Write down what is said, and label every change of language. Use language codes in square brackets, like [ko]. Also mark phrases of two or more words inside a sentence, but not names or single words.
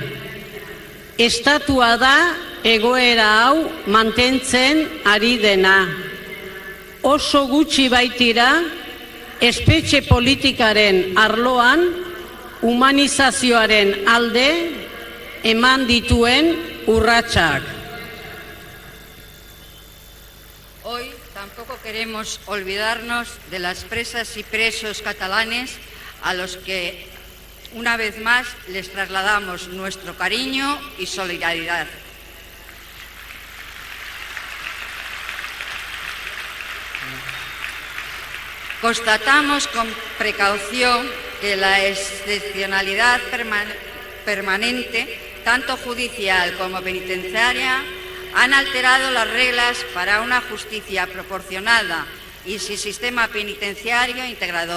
[eu] Estatua da egoera hau mantentzen ari dena. Oso gutxi baitira, espetxe politikaren arloan humanizazioaren alde eman dituen urratsak. [es] Hoy tampoco queremos olvidarnos de las presas y presos catalanes a los que una vez más les trasladamos nuestro cariño y solidaridad. Constatamos con precaución que la excepcionalidad permanente, tanto judicial como penitenciaria, han alterado las reglas para una justicia proporcionada y sin sistema penitenciario integrador.